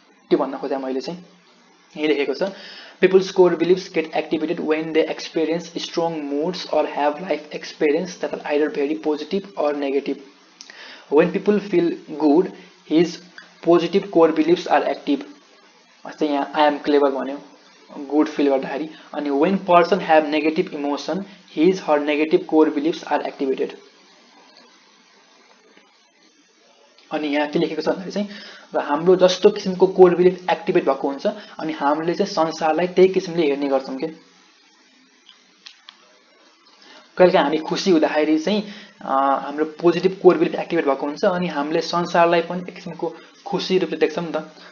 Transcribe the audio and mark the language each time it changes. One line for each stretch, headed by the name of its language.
Nepali: त्यो भन्न खोजेँ मैले चाहिँ यही लेखेको छ,
English: people's core beliefs get activated when they experience strong moods or have life experience that are either very positive or negative. When people feel good, his positive core beliefs are active.
Nepali: जस्तै यहाँ
English: I am clever
Nepali: भन्यो good feel गर्दाखेरि। अनि
English: when person have negative emotion, his her negative core beliefs are activated.
Nepali: अनि यहाँ के लेखेको छ भन्दाखेरि चाहिँ र हाम्रो जस्तो किसिमको कोर बिलिफ एक्टिभेट भएको हुन्छ अनि हामीले चाहिँ संसारलाई त्यही किसिमले हेर्ने गर्छौँ के। कहिलेकाहीँ हामी खुसी हुँदाखेरि चाहिँ हाम्रो पोजिटिभ कोर बिलिफ एक्टिभेट भएको हुन्छ अनि हामीले संसारलाई पनि एक किसिमको खुसी रूपले देख्छौँ नि त।